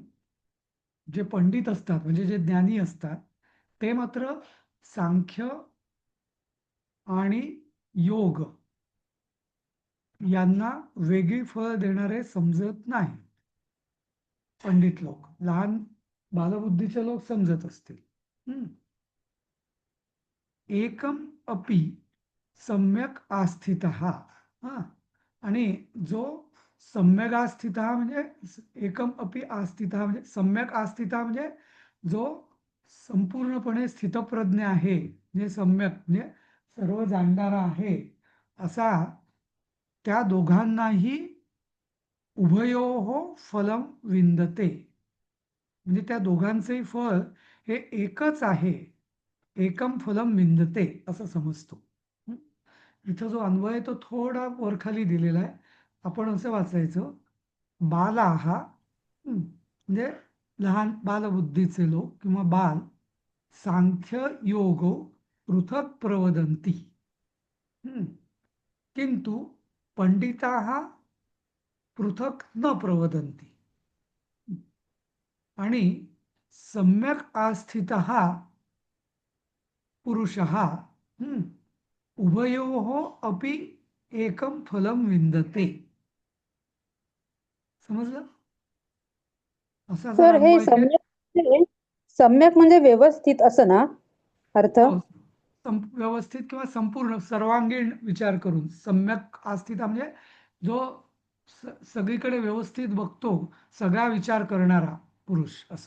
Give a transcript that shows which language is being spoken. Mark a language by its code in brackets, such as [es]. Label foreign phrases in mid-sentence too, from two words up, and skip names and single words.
[mr] जे पंडित असतात म्हणजे जे ज्ञानी असतात ते मात्र सांख्य आणि योग यांना वेगळी फळ देणारे समजत नाही. पंडित लोक, लहान बालबुद्धीचे लोक समजत असतील. [sa] एकम अपि सम्यक आस्थित [mr] हा, आणि जो [sa] सम्यक आस्थित म्हणजे एकम अपि आस्थित [mr] म्हणजे [sa] सम्यक आस्थित [mr] म्हणजे जो संपूर्णपणे स्थितप्रज्ञ आहे, म्हणजे सम्यक म्हणजे सर्व जाणणारा आहे, असा त्या दोघांनाही [sa] उभयोः फलम विंदते, [mr] म्हणजे त्या दोघांचेही फळ हे एकच आहे. [sa] एकम फलम विंदते [mr] असं समजतो. इथं जो अन्वय आहे तो थोडा वरखाली दिलेला आहे. आपण असं वाचायचं, बाला हा म्हणजे लहान बालबुद्धीचे लोक किंवा [sa] बाल सांख्य योगो पृथक प्रवदन्ति किंतु पंडिताः पृथक न प्रवदन्ति आणि सम्यक आस्थितः पुरुषः उभयोः अपि एकं फलं विंदते. [mr] समजलं? असा जर सर हे अन्वय केला सम्यक म्हणजे व्यवस्थित असं ना अर्थ? हो, व्यवस्थित किंवा संपूर्ण सर्वांगीण विचार करून [sa] सम्यक आस्थिता [mr] म्हणजे जो सगळीकडे व्यवस्थित बघतो, सगळा विचार करणारा पुरुष असं.